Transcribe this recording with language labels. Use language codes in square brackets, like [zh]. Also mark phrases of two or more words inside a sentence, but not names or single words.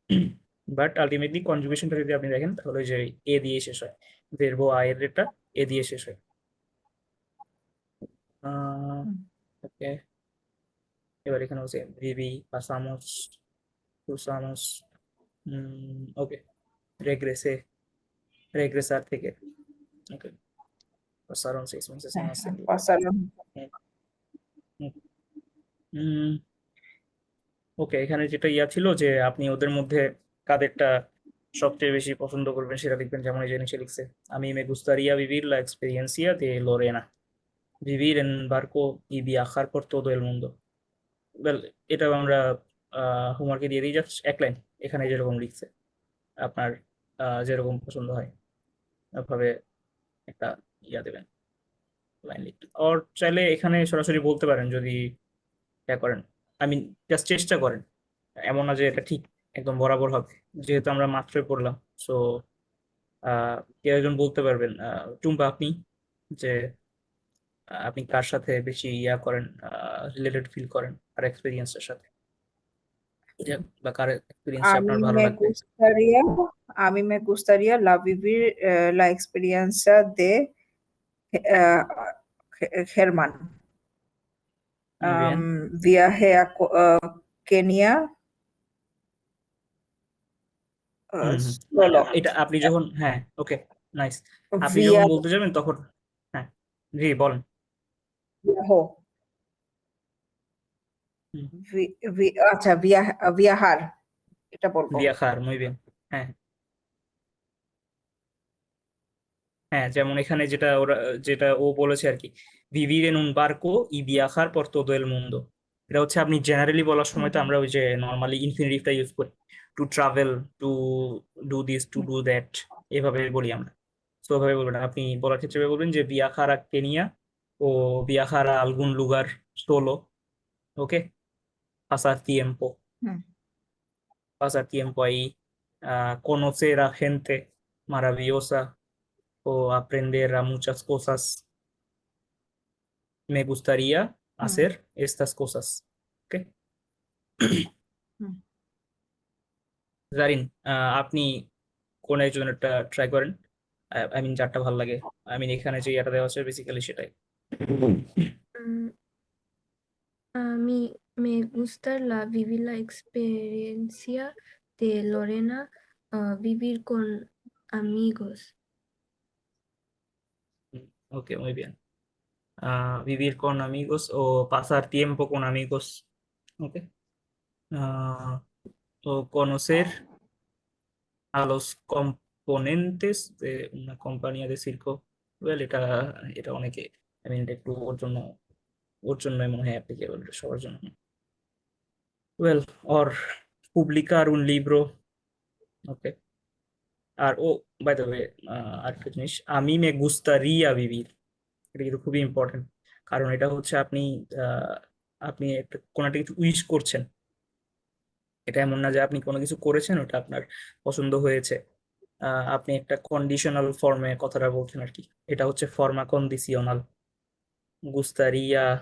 [en] but ultimately [bn] কনজুগেশনটা যদি আপনি দেখেন তাহলে ওই যে এ দিয়ে শেষ হয়, ভেরবো আয়ের রেটা এ দিয়ে শেষ হয়। ওকে, এবার এখানে হচ্ছে [es] viví, pasamos, cruzamos, [bn] ওকে, রেগ্রেসে, রেগ্রেসার থেকে। ওকে, [es] pasaron 6 meses [bn] হ্যাঁ, [es] más en el pasaron। [bn] ওকে, এখানে যেটা ইয়া ছিল যে আপনি ওদের মধ্যে কাদেরটা সবচেয়ে বেশি পছন্দ করবেন সেটা লিখবেন, যেমন এই যে নিচে লিখছে, আমি [es] me gustaría vivir la experiencia de Lorena, vivir en un barco y viajar por todo el mundo. [bn] ওয়েল, এটাও আমরা হোমওয়ার্কে দিয়ে দিই, জাস্ট এক লাইন এখানে যেরকম লিখছে আপনার যেরকম পছন্দ হয় ওভাবে একটা ইয়া দেবেন, লাইন লিখতে। আর চাইলে এখানে সরাসরি বলতে পারেন যদি ইয়া করেন, [en] I mean just [bn] চেষ্টা করেন, এমন না যে এটা ঠিক একদম বরাবর হবে, যেহেতু আমরা মাত্রই পড়লাম। সো কেউ একজন বলতে পারবেন, টুম্পা আপনি, যে আপনি কার সাথে বেশি ইয়া করেন, [en] related feel [bn] করেন আর এক্সপিরিয়েন্সের সাথে, বা কার এক্সপিরিয়েন্সটা [es] A [bn] আপনার [es] mí [bn] ভালো [es] me [bn] লাগবে। [es] gustaría, a mí me gustaría vivir la experiencia de eh, Germán. Muy bien. Viaje a Kenia হুম হুম solo. [bn] এটা আপনি যখন, হ্যাঁ ওকে, নাইস, আপনি যখন [es] Via, [bn] বলতে যাবেন তখন, হ্যাঁ জি বলেন। [es] viajó. হুম, [bn] আচ্ছা viajar এটা বলবো। [es] viajar, muy bien, [bn] হ্যাঁ হ্যাঁ, যেমন এখানে যেটা ও বলেছে আর কি, [es] vivir en un barco y viajar por todo el mundo, [bn] এটা হচ্ছে আপনি জেনারেলি বলার সময় তো আমরা ওই যে নর্মালি ইনফিনিটিভটা ইউজ করি, [en] to travel, to do this, to do that, [bn] এভাবে বলি আমরা। তো ওভাবে বলবেন না। আপনি বলার ক্ষেত্রে এভাবে বলবেন যে [es] viajar a Kenia o viajar a algún lugar solo, [bn] ওকে, [es] pasar tiempo, হুম, pasar tiempo ahí, conocer a gente maravillosa o aprender a muchas cosas. Me gustaría হুম, hacer estas cosas. ওকে, হুম। [bn] জারিন, আপনি কোন একজনেরটা ট্রাই করেন, [en] I mean [bn] যারটা ভালো লাগে, [en] I mean [bn] এখানে যে ইয়াটা দেওয়া আছে বেসিক্যালি সেটাই। [es] Mm, a mí me gusta vivir la experiencia de Lorena, vivir con amigos. ওকে, muy bien. Vivir con amigos o pasar tiempo con amigos. [en] Ok. [es] O conocer a los componentes de una compañía de circo. [en] Well, [bn] এটা অনেকে, [en] I mean [bn] একটু ওর জন্য মনে হয় অ্যাপ্লিকেবল, সবার জন্য। [en] well, or [es] publicar un libro. [bn] ওকে, আর ও [en] by the way, [bn] আরেকটা জিনিস, আমি [es] me gustaría vivir, [bn] এটা কিন্তু খুবই ইম্পর্টেন্ট, কারণ এটা হচ্ছে আপনি একটা কোনো একটা কিছু উইশ করছেন, এটা এমন না যে আপনি কোনো কিছু করেছেন ওটা আপনার পছন্দ হয়েছে, আপনি একটা [en] conditional form [bn] কথাটা বলছেন আর কি, এটা হচ্ছে [es] forma condicional, [bn] গুস্তারিয়া,